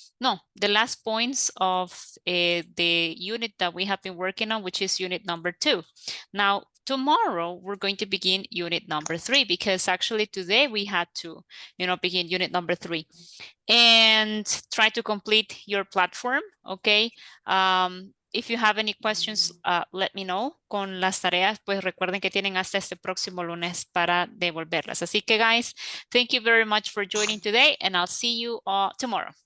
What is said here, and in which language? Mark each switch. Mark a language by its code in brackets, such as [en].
[en] No, the last points of the unit that we have been working on, which is unit number 2. Now, tomorrow we're going to begin unit number 3 because actually today we had to, begin unit number 3 and try to complete your platform, okay? If you have any questions, let me know. [es] Con las tareas, pues recuerden que tienen hasta este próximo lunes para devolverlas. Así que, [en] guys, thank you very much for joining today, and I'll see you tomorrow.